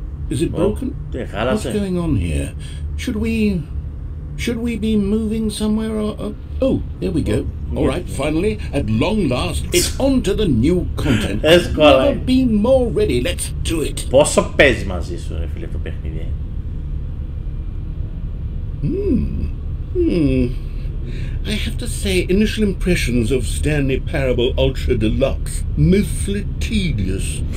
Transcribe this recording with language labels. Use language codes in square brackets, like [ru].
[en] Is it broken? What's going on here? Should we be moving somewhere or... Oh, there we go. All right, finally, at long last, it's on to the new content. I've never been more ready. Let's do it. [el] Πόσο παίζει μαζί σου, ρε φίλε, το παιχνίδι? [en] I have to say, initial impressions of Stanley Parable Ultra Deluxe, mostly tedious.